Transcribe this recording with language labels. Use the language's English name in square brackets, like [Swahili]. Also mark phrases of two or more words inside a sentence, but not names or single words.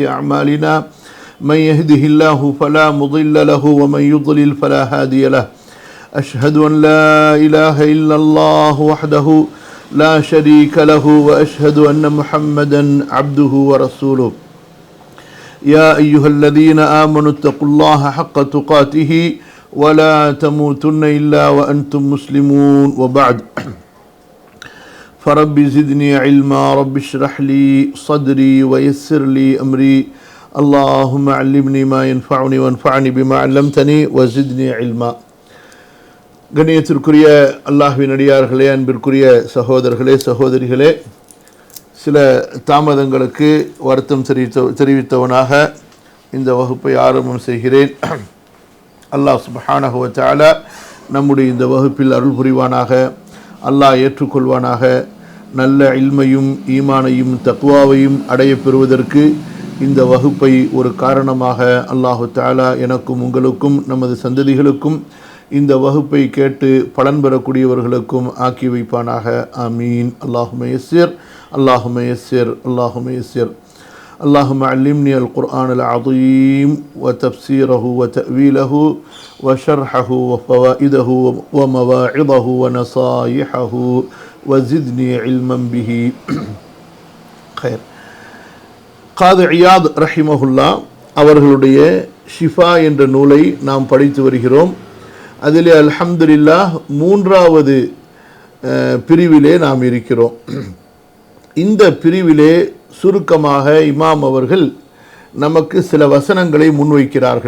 [Arabic] أعمالنا من يهده الله فلا مضل له ومن يضلل فلا هادي له أشهد أن لا إله إلا الله وحده لا شريك له وأشهد أن محمدا عبده ورسوله يا أيها الذين آمنوا اتقوا الله حق تقاته ولا تموتن إلا وأنتم مسلمون وبعد فرب زدني علما رب اشرح لي صدري ويسر لي أمري اللهم علمني ما ينفعني وانفعني بما علمتني وزدني علما. [Tamil] கண்ணியத்திற்குரிய அல்லாஹ்வின் அடியார்களே, அன்பிற்குரிய சகோதரர்களே சகோதரிகளே, சில தாமதங்களுக்கு வருத்தம் தெரிவித்தவனாக இந்த வகுப்பை ஆரம்பம் செய்கிறேன். அல்லாஹ் [Arabic] سبحانه وتعالى [Tamil] நம்முடைய இந்த வகுப்பில் அருள் புரிவானாக, அல்லாஹ் ஏற்றுக்கொள்வானாக. நல்ல இல்மையும் ஈமானையும் தக்வாவையும் அடைய பெறுவதற்கு இந்த வகுப்பை ஒரு காரணமாக [Arabic] الله تعالى [Tamil] எனக்கும் உங்களுக்கும் நமது சந்ததிகளுக்கும் இந்த வகுப்பை கேட்டு பலன் பெறக்கூடியவர்களுக்கும் ஆக்கி வைப்பானாக. ஆமீன். [Arabic] اللهم يسر اللهم يسر اللهم يسر. اللهم علمني القرآن العظيم وتفسيره وتأويله وشرحه وفوائده ومواعظه ونصائحه وزدني علما به. خير. قاضي عياض رحمه الله [Tamil] அவர்களுடைய ஷிஃபா என்ற நூலை நாம் படித்து வருகிறோம். அதிலே அல்ஹம்துலில்லாஹ் 3வது பிரிவிலே நாம் இருக்கிறோம். இந்த பிரிவிலே சுருக்கமாக இமாம் அவர்கள் நமக்கு சில வசனங்களை முன்வைக்கிறார்கள்.